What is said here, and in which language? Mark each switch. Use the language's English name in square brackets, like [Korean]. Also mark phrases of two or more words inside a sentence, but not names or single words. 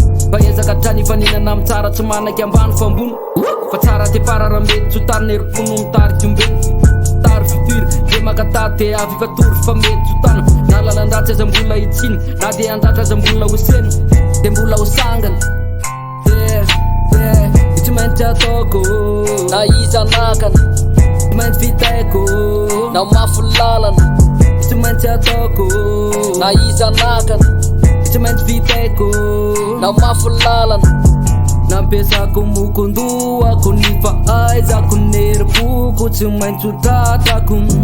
[Malagasy] Fa ezaka hatrany faninana amin'ny tsara, tsy manaky ambany fa ambony. Fa tsara te para raha mety tsy ho tariny herim-po no mitarika ombeny. Tary futur, dia makatady dia avy fa tory fa mety tsy ho tana. Na lalan-dratsy aza mbola hitsiny, na dia andratra aza mbola ho sena, dia mbola ho sangana. [English] Yeah, yeah. [Malagasy] Tsy maintsy ataoko na iza nakana, tsy maintsy vitaiko na mafy lalana. Tsy maintsy ataoko na iza nakana, tsy maintsy vitaiko na mafy lalana. Nampiasako mokondohako, ny fahaizako, ny herim-poko tsy maintsy ho tratrako.